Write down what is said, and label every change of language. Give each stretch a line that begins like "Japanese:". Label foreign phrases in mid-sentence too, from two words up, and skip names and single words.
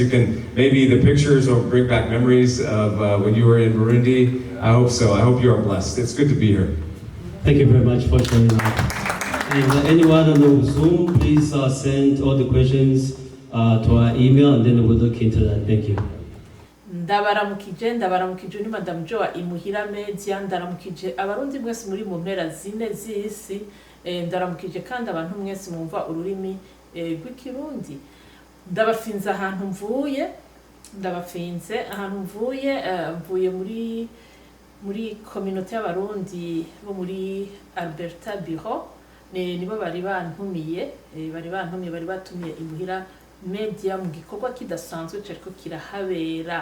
English: You can, maybe the pictures will bring back memories of when you were in Burundi. I hope so. I hope you are blessed. It's good to be here. Thank you very much for showing up. And anyone on the Zoom, please send all the questions to our email and then we'll look into that. Thank you.
Rundi: ndabaramukije ni Madame Joa Imuhira Media, ndaramukije abarundi mwese muri mu mpera zine z'isi, ndaramukije kandi abantu mwese mwumva ururimi rw'ikirundi. Ndabafinze ahantu mvuye, mvuye muri communauté y'abarundi bo muri Alberta Bureau, nibo bari bantumiye batumiye Imuhira Media mu gikorwa kidasanzwe cyariko kirahabera.